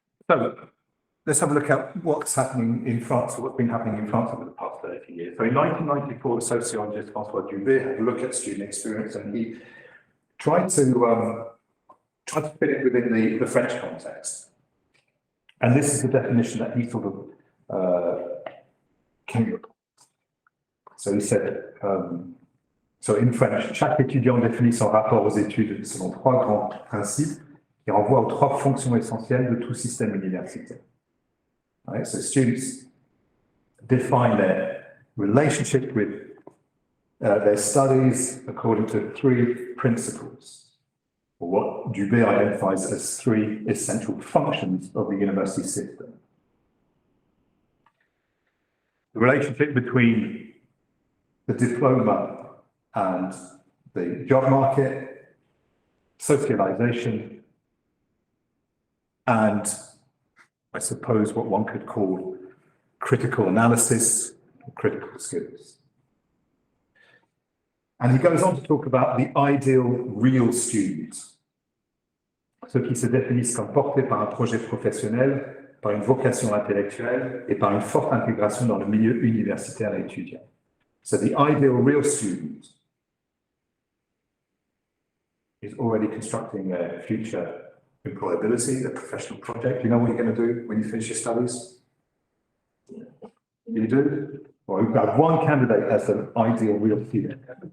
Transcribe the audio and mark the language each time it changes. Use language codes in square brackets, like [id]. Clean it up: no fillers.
[en] So let's have a look at what's happening in France, or what's been happening in France over the past 30 years. So in 1994, the sociologist Françoi Dubet had a look at student experience, and he tried to fit it within the French context. And this is the definition that he sort of came up. So he said, so in French, [fr] chaque étudiant définit son rapport aux études selon trois grands principes qui renvoient aux trois fonctions essentielles de tout système universitaire. [en] Right? So students define their relationship with their studies according to three principles. or what Dubet identifies as 3 essential functions of the university system. The relationship between the diploma and the job market, socialisation, and I suppose what one could call critical analysis or critical skills. And he goes on to talk about the ideal real student, [fr] ceux qui se définissent comme portés par un projet professionnel, par une vocation intellectuelle et par une forte intégration dans le milieu universitaire et étudiant. [en] So the ideal real student is already constructing a future employability, a professional project. You know what you're going to do when you finish your studies? You do? Well, we've got one candidate as an ideal real student.